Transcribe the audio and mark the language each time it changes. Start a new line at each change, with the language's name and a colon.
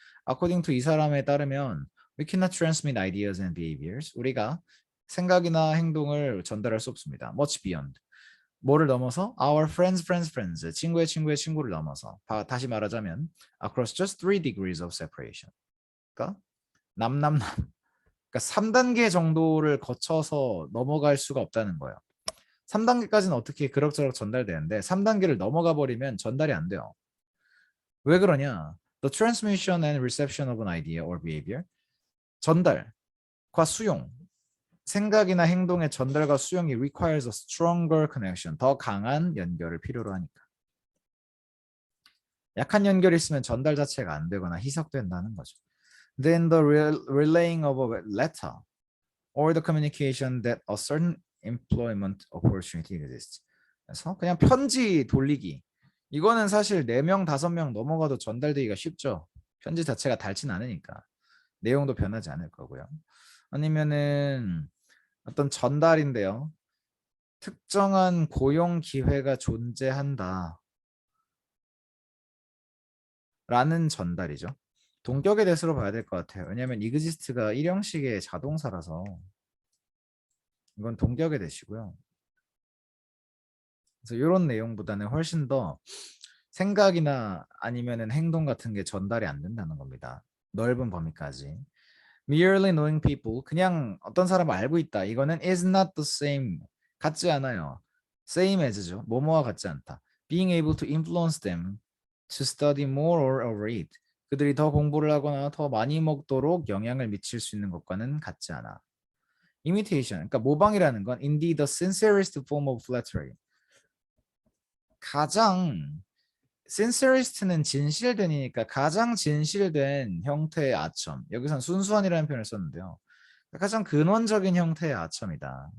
English: According to
Korean: 이 사람에 따르면
English: we cannot transmit ideas and behaviors.
Korean: 우리가 생각이나 행동을 전달할 수 없습니다.
English: Much beyond.
Korean: 뭐를 넘어서?
English: Our friends.
Korean: 친구의 친구를 넘어서. 다시 말하자면
English: across just 3 degrees of separation.
Korean: 그러니까 그러니까 3단계 정도를 거쳐서 넘어갈 수가 없다는 거예요. 3단계까지는 어떻게 그럭저럭 전달되는데 3단계를 넘어가 버리면 전달이 안 돼요. 왜 그러냐?
English: The transmission and reception of an idea or behavior.
Korean: 전달과 수용. 생각이나 행동의 전달과 수용이
English: requires a stronger connection.
Korean: 더 강한 연결을 필요로 하니까. 약한 연결이 있으면 전달 자체가 안 되거나 희석된다는 거죠.
English: than the relaying of a letter or the communication that a certain employment opportunity exists.
Korean: 그래서 그냥 편지 돌리기. 이거는 사실 4명, 5명 넘어가도 전달되기가 쉽죠. 편지 자체가 닳진 않으니까. 내용도 변하지 않을 거고요. 아니면은 어떤 전달인데요. 특정한 고용 기회가 존재한다. 라는 전달이죠. 동격의 대수로 봐야 될 것 같아요. 왜냐하면 exist가 일형식의 자동사라서 이건 동격의 대시고요. 그래서 이런 내용보다는 훨씬 더 생각이나 아니면은 행동 같은 게 전달이 안 된다는 겁니다. 넓은 범위까지.
English: Merely knowing people,
Korean: 그냥 어떤 사람을 알고 있다. 이거는
English: is not the same,
Korean: 같지 않아요.
English: Same as
Korean: 죠. 뭐뭐와 같지 않다.
English: Being able to influence them to study more or overeat.
Korean: 그들이 더 공부를 하거나 더 많이 먹도록 영향을 미칠 수 있는 것과는 같지 않아.
English: Imitation,
Korean: 그러니까 모방이라는 건
English: indeed the sincerest form of flattery.
Korean: 가장 sincerest는 진실된이니까 가장 진실된 형태의 아첨. 여기선 순수한이라는 표현을 썼는데요. 가장 근원적인 형태의 아첨이다.